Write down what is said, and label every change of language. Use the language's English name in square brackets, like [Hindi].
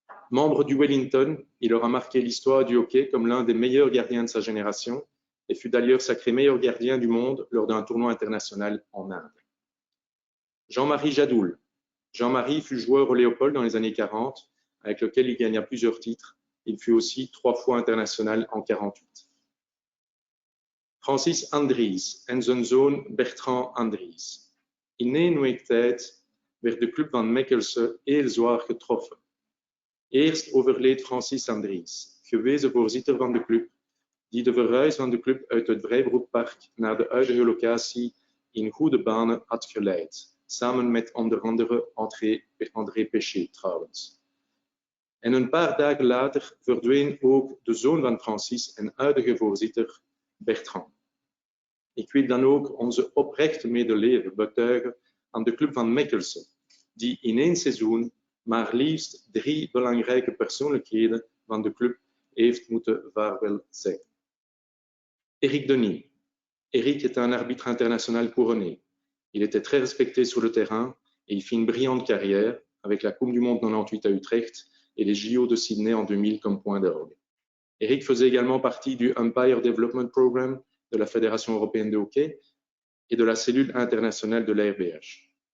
[French] Membre du Wellington, il aura marqué l'histoire du hockey comme l'un des meilleurs gardiens de sa génération et fut d'ailleurs sacré meilleur gardien du monde lors d'un tournoi international en Inde. Jean-Marie Jadoul. Jean-Marie fut joueur au Léopold dans les années 40, avec lequel il gagna plusieurs titres. Il fut aussi 3 fois international en 48. [Dutch] Francis Andries en zijn zoon Bertrand Andries. In één tijd werd de club van Mechelse heel zwaar getroffen. Eerst overleed Francis Andries, gewezen voorzitter van de club, die de verhuis van de club uit het Vrijbroekpark naar de huidige locatie in goede banen had geleid, samen met onder andere André Péché trouwens. En een paar dagen later verdween ook de zoon van Francis en huidige voorzitter Bertrand. Ik wil dan ook onze oprechte medeleven betuigen aan de club van Mechelse, die in 1 seizoen maar liefst 3 belangrijke persoonlijkheden van de club heeft moeten vaarwel zeggen. [French] Éric Denis. Éric est un arbitre international couronné. Il était très respecté sur le terrain et il fit une brillante carrière avec la Coupe du Monde 98 à Utrecht et les JO de Sydney en 2000 comme point d'orgue. Éric faisait également partie du Umpire Development Program de la Fédération européenne de hockey et de la cellule internationale de la RBH.